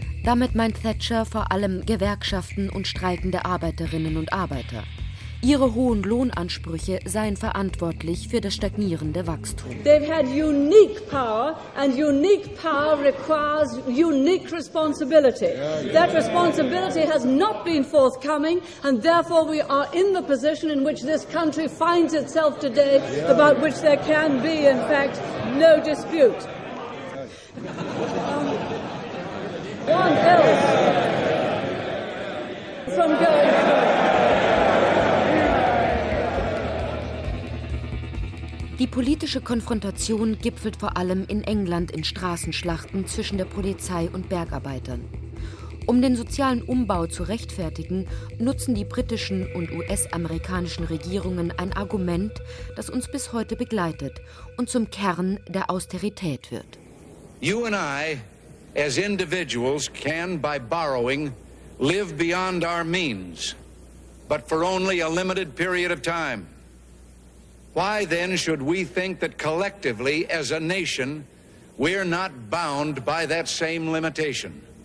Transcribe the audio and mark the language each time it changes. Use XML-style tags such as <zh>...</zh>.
<de>Damit meint Thatcher vor allem Gewerkschaften und streikende Arbeiterinnen und Arbeiter. Ihre hohen Lohnansprüche seien verantwortlich für das stagnierende Wachstum.</de> <en>They've had unique power and unique power requires unique responsibility. That responsibility has not been forthcoming and therefore we are in the position in which this country finds itself today, about which there can be in fact no dispute. One else from going.</en> <de>Die politische Konfrontation gipfelt vor allem in England in Straßenschlachten zwischen der Polizei und Bergarbeitern. Um den sozialen Umbau zu rechtfertigen, nutzen die britischen und US-amerikanischen Regierungen ein Argument, das uns bis heute begleitet und zum Kern der Austerität wird.</de> <en>You and I as individuals can, by borrowing, live beyond our means, but for only a limited period of time. Why then should we think that collectively, as a nation, we're not bound by that same limitation?</en>